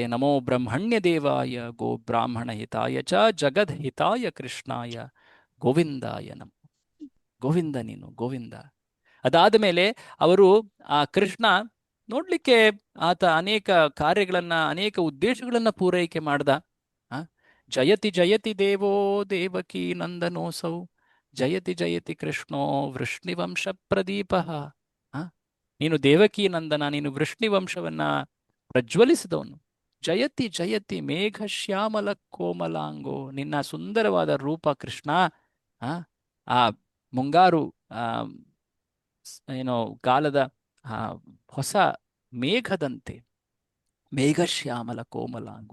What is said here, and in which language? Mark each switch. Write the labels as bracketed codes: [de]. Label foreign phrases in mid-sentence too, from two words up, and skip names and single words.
[sa] ನಮೋ ಬ್ರಹ್ಮಣ್ಯ ದೇವಾಯ ಗೋ ಬ್ರಾಹ್ಮಣ ಹಿತಾಯ ಚ ಜಗದ್ ಹಿತಾಯ ಕೃಷ್ಣಾಯ ಗೋವಿಂದಾಯ ನಮೋ. [kn] ಗೋವಿಂದ ನೀನು ಗೋವಿಂದ. ಅದಾದ ಮೇಲೆ ಅವರು ಆ ಕೃಷ್ಣ ನೋಡ್ಲಿಕ್ಕೆ ಆತ ಅನೇಕ ಕಾರ್ಯಗಳನ್ನ, ಅನೇಕ ಉದ್ದೇಶಗಳನ್ನ ಪೂರೈಕೆ ಮಾಡ್ದ. [sa] ಜಯತಿ ಜಯತಿ ದೇವೋ ದೇವಕಿ ನಂದನೋಸೌ, ಜಯತಿ ಜಯತಿ ಕೃಷ್ಣೋ ವೃಷ್ಣಿವಂಶ ಪ್ರದೀಪ. [kn] ನೀನು ದೇವಕಿ ನಂದನ, ನೀನು ವೃಷ್ಣಿವಂಶವನ್ನ ಪ್ರಜ್ವಲಿಸಿದವನು. [sa] ಜಯತಿ ಜಯತಿ ಮೇಘ ಶ್ಯಾಮಲ ಕೋಮಲಾಂಗೋ, [kn] ನಿನ್ನ ಸುಂದರವಾದ ರೂಪ ಕೃಷ್ಣ ಆ ಮುಂಗಾರು ಕಾಲದ ಹೊಸ ಮೇಘದಂತೆ, [sa] ಮೇಘಶ್ಯಾಮಲ ಕೋಮಲಾಂಗು.